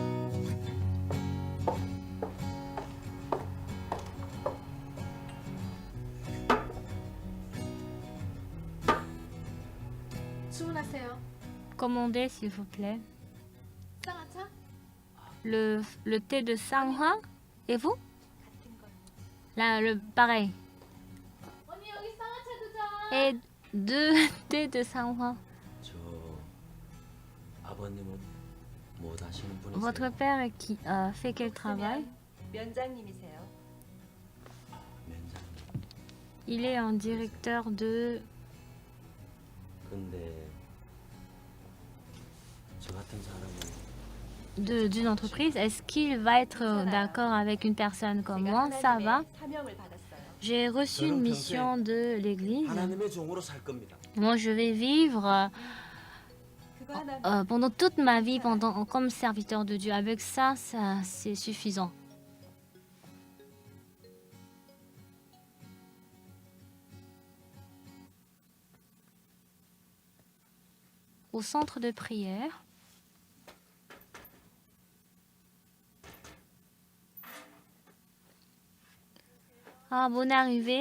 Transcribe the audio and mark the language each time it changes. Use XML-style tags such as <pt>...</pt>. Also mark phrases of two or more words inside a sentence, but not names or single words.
<fr>Commandez, s'il vous plaît. Le thé de Sanghwa. Et vous? Là, pareil. Et 2 thés de Sanghwa.</fr> <ko>아버님은 뭐 하시는 분이세요?</ko> <fr>Votre père qui fait quel travail?</fr> <ko>면장님이세요. 면장님.</ko> <fr>Il est un directeur</fr> <ko>근데 저 같은 사람은</ko> <fr>d'une entreprise. Est-ce qu'il va être d'accord avec une personne comme moi? Ça va.</fr> <ko>사명을 받았어요.</ko> <fr>J'ai reçu une mission de l'église.</fr> <ko>하나님의 종으로 살 겁니다.</ko> <fr>Moi, je vais vivre</fr> <ko>그거 하나</ko> <fr>pendant toute ma vie comme serviteur de Dieu. Avec ça, c'est suffisant. Au centre de prière, ah, bonne arrivée.</fr>